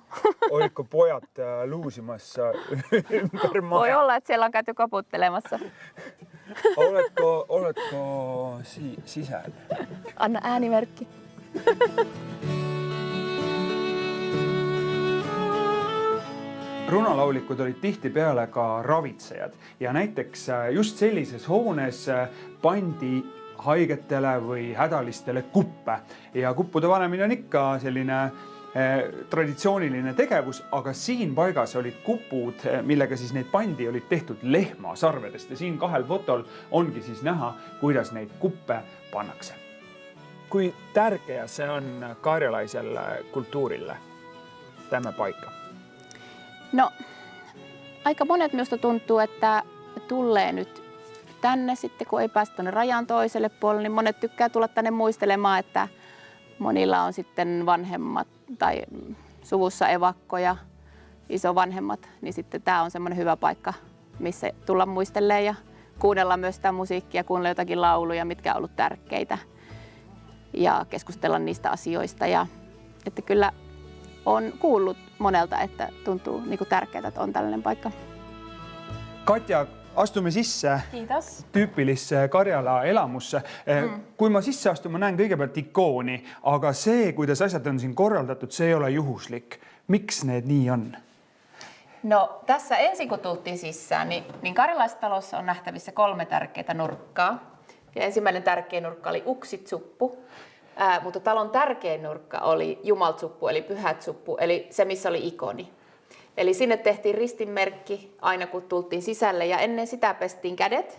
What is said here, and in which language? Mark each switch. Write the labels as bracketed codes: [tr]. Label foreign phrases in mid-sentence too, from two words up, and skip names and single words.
[fi] Oliko pojat luusimassa ympäri maa? Voi olla, että siellä on käyty koputtelemassa. Oletko sisällä? Anna äänimerkki. [et] Runalaulikud olid tihtipeale ka ravitsejad ja näiteks just sellises hoones pandi haigetele või hädalistele kuppe ja kuppude panemine on ikka selline traditsiooniline tegevus, aga siin paigas olid kupud, millega siis neid pandi, olid tehtud lehmasarvedest ja siin kahel fotol ongi siis näha, kuidas neid kuppe pannakse. [fi] Kui tärkeä se on karjalaiselle kulttuurille tämä paikka? No, aika monet minusta tuntuu, että tulee nyt tänne sitten, kun ei päästä tuonne rajan toiselle puolelle, niin monet tykkää tulla tänne muistelemaan, että monilla on sitten vanhemmat tai suvussa evakkoja, isovanhemmat, niin sitten tämä on semmoinen hyvä paikka, missä tulla muistelemaan ja kuunnella myös sitä musiikkia, kuunnella jotakin lauluja, mitkä on ollut tärkeitä ja keskustella niistä asioista. Ja että kyllä on kuullut monelta, että tuntuu niin kuin tärkeää, että on tällainen paikka. [et] Katja, astume sisse. [fi] Kiitos. [et] Tüüpilisse Karjala elamusse. Kui ma sisse astun, ma näen kõigepealt ikooni, aga see, kuidas asjad on siin korraldatud, see ei ole juhuslik. Miks need nii on? [fi] No tässä ensin kun tultiin sisään, niin karjalaistalossa on nähtävissä 3 tärkeää nurkkaa. Ja ensimmäinen tärkeä nurkka oli Uksitsuppu, mutta talon tärkein nurkka oli Jumaltsuppu eli Pyhätsuppu, eli se missä oli ikoni. Eli sinne tehtiin ristinmerkki aina kun tultiin sisälle ja ennen sitä pestiin kädet.